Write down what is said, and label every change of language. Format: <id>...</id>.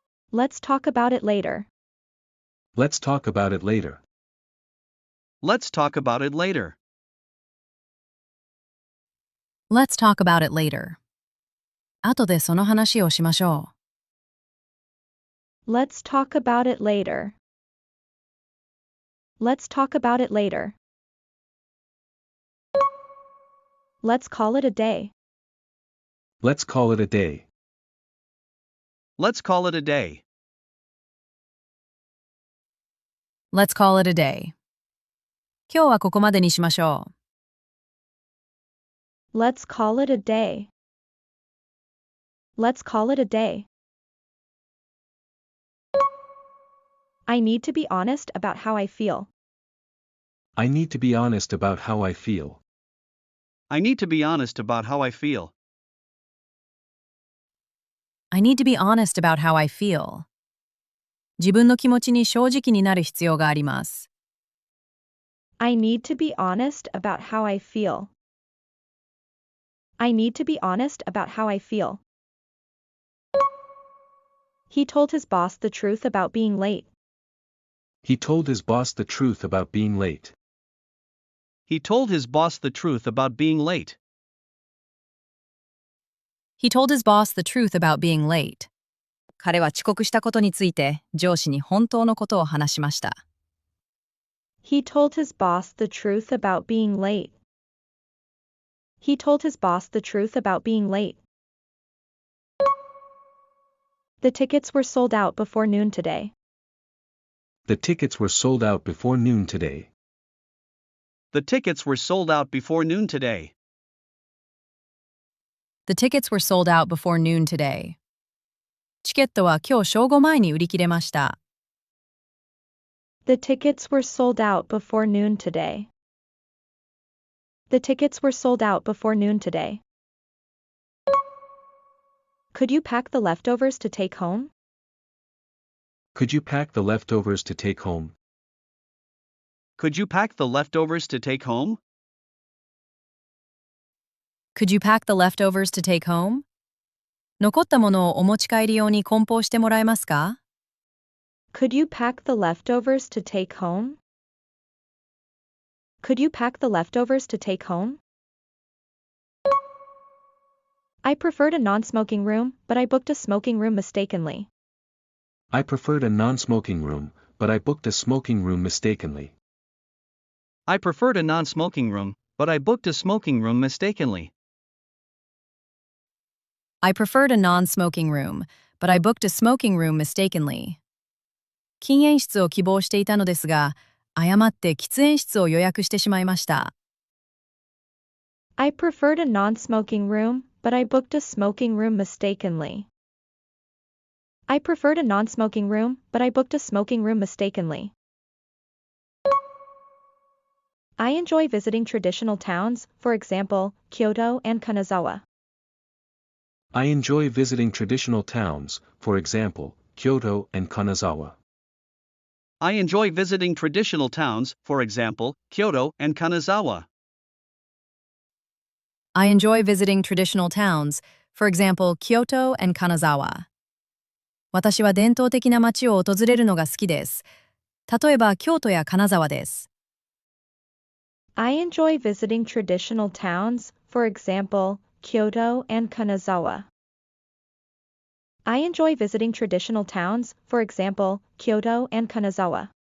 <en>Let's talk about it later. Let's talk about it later. Let's talk about it later. Let's talk about it later.</en> <ja>後でその話をしましょう。</ja> <en>Let's talk about it later. Let's talk about it later. Let's call it a day. Let's call it a day. Let's call it a day. Let's call it a day.</en> <ja>今日はここまでにしましょ</ja> <en>う。Let's call it a day. Let's call it a day. I need to be honest about how I feel. I need to be honest about how I feel. I need to be honest about how I feel. I need to be honest about how I feel.</en> <ja>自分の気持ちに正直になる必要があります。</ja> <en>I need to be honest about how I feel. I need to be honest about how I feel. He told his boss the truth about being late. He told his boss the truth about being late. He told his boss the truth about being late. He told his boss the truth about being late.</en> <ja>彼は遅刻したことについて上司に本当のことを話しました。</ja> <en>He told his boss the truth about being late. He told his boss the truth about being late. The tickets were sold out before noon today. The tickets were sold out before noon today. The tickets were sold out before noon today. The tickets were sold out before noon today.</en> <ja>チケットは今日正午前に売り切れました。</ja> <en>The tickets were sold out before noon today. The tickets were sold out before noon today. Could you pack the leftovers to take home? Could you pack the leftovers to take home? Could you pack the leftovers to take home? Could you pack the leftovers to take home?</en> <ja>残ったものをお持ち帰り用に梱包してもらえますか？</ja> <en>Could you pack the leftovers to take home? Could you pack the leftovers to take home? I preferred a non-smoking room, but I booked a smoking room mistakenly. I preferred a non-smoking room, but I booked a smoking room mistakenly. I preferred a non-smoking room, but I booked a smoking room mistakenly. I preferred a non-smoking room, but I booked a smoking room mistakenly.</en> <ja>禁煙室を希望していたのですが、誤って喫煙室を予約してしまいました。</ja> <en>I preferred a non-smoking room, but I booked a smoking room mistakenly. I preferred a non-smoking room, but I booked a smoking room mistakenly. I enjoy visiting traditional towns, for example, Kyoto and Kanazawa. I enjoy visiting traditional towns, for example, Kyoto and Kanazawa. I enjoy visiting traditional towns, for example, Kyoto and Kanazawa. I enjoy visiting traditional towns, for example, Kyoto and Kanazawa.</en> <ja>私は伝統的な街を訪れるのが好きです。例えば、京都や金沢です。</ja> <en>I enjoy visiting traditional towns, for example, Kyoto and Kanazawa. I enjoy visiting traditional towns, for example, Kyoto and Kanazawa.</en>